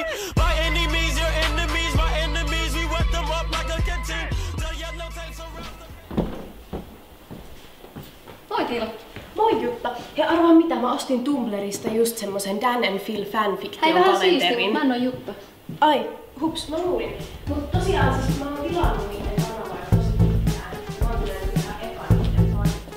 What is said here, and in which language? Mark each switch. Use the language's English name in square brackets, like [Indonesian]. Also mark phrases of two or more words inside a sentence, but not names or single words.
[English] By any means, your enemies, my enemies, we wet them up like a canteen. The yellow tanks around the... [Finnish] Moi Tiila. Moi Jutta. Ja arvaa mitä, mä ostin Tumblrista just semmosen Dan and Phil fanfiction Hei, vähän siistiä, kalenterin. mutta mä en oo Jutta. Ai, hups, mä luulin. Mut tosiaan siis mä oon tilannut niiden kanavan tosi pitkään. Mä oon kyllä ihan ekan niiden fani.